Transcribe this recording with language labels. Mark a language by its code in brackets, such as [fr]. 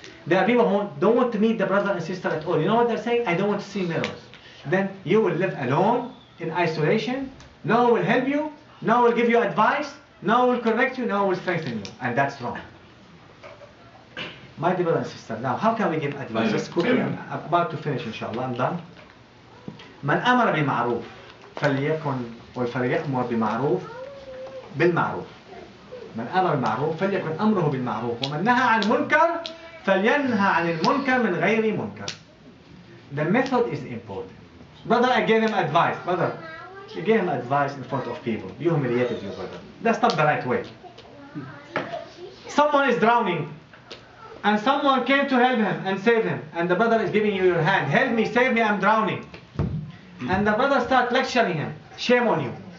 [en] There are people who don't want to meet the brother and sister at all. You know what they're saying? I don't want to see mirrors. Then you will live alone, in isolation. No one will help you. No one will give you advice. No one will correct you. No one will strengthen you. And that's wrong. My dear brother and sister, now how can we give advice? Just quickly, I'm about to finish inshallah, I'm done. [ar] من أمر بمعروف فليأمر بمعروف بالمعروف. من أمر بمعروف فليكن أمره بالمعروف ومن نهى عن منكر فلينهى عن المنكر من غير منكر. [en] The method is important. Brother, I gave him advice. Brother, you gave him advice in front of people. You humiliated your brother. That's not the right way. Someone is drowning. And someone came to help him and save him. And the brother is giving you your hand. Help me, save me, I'm drowning. And the brother starts lecturing him. Shame on you.